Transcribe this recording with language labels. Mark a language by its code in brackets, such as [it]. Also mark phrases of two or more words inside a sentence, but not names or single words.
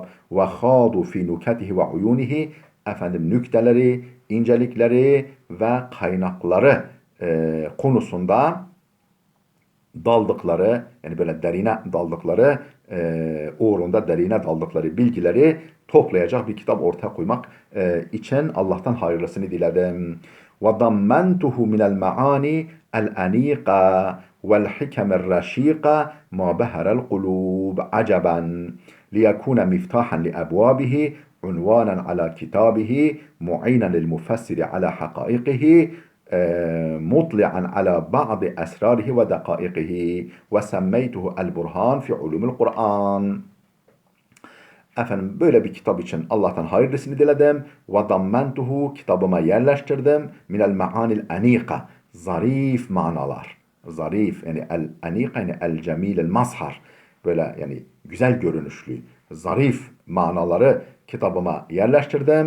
[ar] وخاضوا في نكته وعيونه. [tr] Nükteleri, incelikleri ve kaynakları konusunda daldıkları, yani böyle derine daldıkları, uğrunda derine daldıkları bilgileri toplayacak bir kitap ortaya koymak için Allah'tan hayırlısını diledim. [ar] وَضَمَّنْتُهُ مِنَ الْمَعَانِ الْأَنِيقَ وَالْحِكَمِ الرَّشِيقَ مَا بَهَرَ الْقُلُوبَ عَجَبًا لِيَكُونَ مِفْتَاحًا لِأَبْوَابِهِ عُنْوَانًا عَلَى كِتَابِهِ مُعِينًا لِلْمُفَسِّرِ عَلَى حَقَائِقِهِ مطلعا على بعض أسراره ودقائقه وسميته البرهان في علوم القرآن. [tr] Böyle bir kitap için Allah'tan hayırlısını diledim. [ar] وضمنته, [tr] kitabıma yerleştirdim. [ar] من المعاني الأنيقة, [tr] zarif manalar. Zarif, yani [ar] الأنيقة, [tr] yani [ar] الجميل, المظهر. [tr] Böyle yani güzel görünüşlü, zarif manaları kitabıma yerleştirdim.